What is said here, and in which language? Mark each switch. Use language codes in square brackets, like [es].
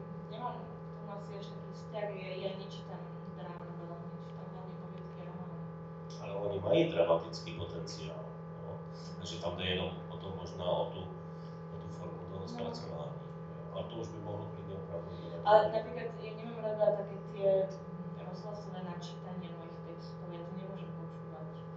[sk] Nemám k tomu asi až taký vzťah, ja nečítam drámu veľa, nečítam hlavne komické romány. [cs] Ale oni mají dramatický potenciál. No? Takže tam jde jenom o to možná o tu formu toho zpracování. A to už by mohlo klidně opravdu být. [sk] Ale napríklad ja nemám rada také tie rozhlasové načítanie mojich textov, ja to nemôžem počúvať.